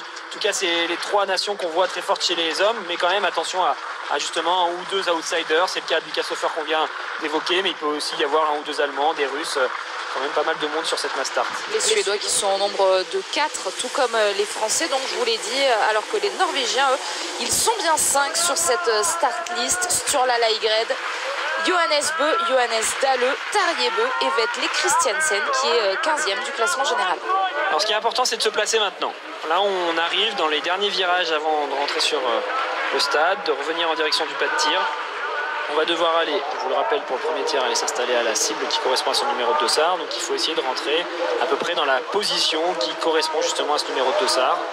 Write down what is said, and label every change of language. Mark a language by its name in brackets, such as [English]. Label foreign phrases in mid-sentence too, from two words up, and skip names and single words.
[French] En tout cas, c'est les 3 nations qu'on voit très fortes chez les hommes, mais quand même attention à justement 1 ou 2 outsiders. C'est le cas de Lucas Hofer qu'on vient d'évoquer, mais il peut aussi y avoir 1 ou 2 Allemands, des Russes. Quand même pas mal de monde sur cette [English] mass start. [French] Les Suédois qui sont au nombre de 4, tout comme les Français, donc je vous l'ai dit, alors que les Norvégiens, eux, ils sont bien 5 sur cette [English] start list. [French] Sturla Laigred, Johannes Bö, Johannes Dahle, Tarjei Bø et Vetle Christiansen qui est 15e du classement général. Alors ce qui est important, c'est de se placer maintenant. Là, on arrive dans les derniers virages avant de rentrer sur le stade, de revenir en direction du pas de tir. On va devoir aller, je vous le rappelle, pour le premier tir, aller s'installer à la cible qui correspond à son numéro de dossard. Donc il faut essayer de rentrer à peu près dans la position qui correspond justement à ce numéro de dossard.